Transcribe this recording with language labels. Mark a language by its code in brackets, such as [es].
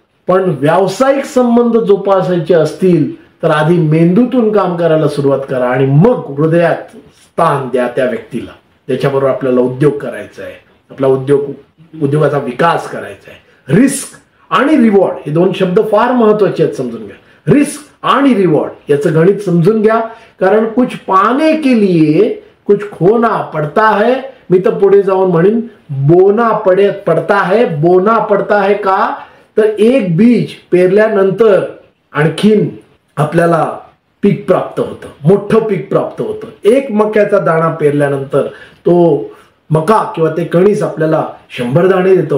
[mr] पण व्यावसायिक संबंध जोपासायचे असतील तर आधी मेंदूतून काम करायला सुरुवात करा आणि मग हृदयात स्थान द्या त्या व्यक्तीला त्याच्याबरोबर आपल्याला उद्योग करायचा आहे, आपला उद्योगाचा विकास करायचा आहे. रिस्क आणि रिवॉर्ड हे 2 शब्द फार महत्वाचे आहेत, समजून घ्या. रिस्क आणि रिवॉर्ड याचं गणित समजून घ्या. [hi] कारण कुछ पाने के लिए कुछ खोना पड़ता है. [mr] मी तर पुढे जाऊन म्हणेन [hi] बोना पडता है. बोना पडता है [mr] का, तर एक बीज पेरल्यानंतर आणखीन आपल्याला पीक प्राप्त होतं, मोठं पीक प्राप्त होतं. एक मक्याचा दाणा पेरल्यानंतर तो मका किंवा ते कणीस आपल्याला 100 दाणे देतो.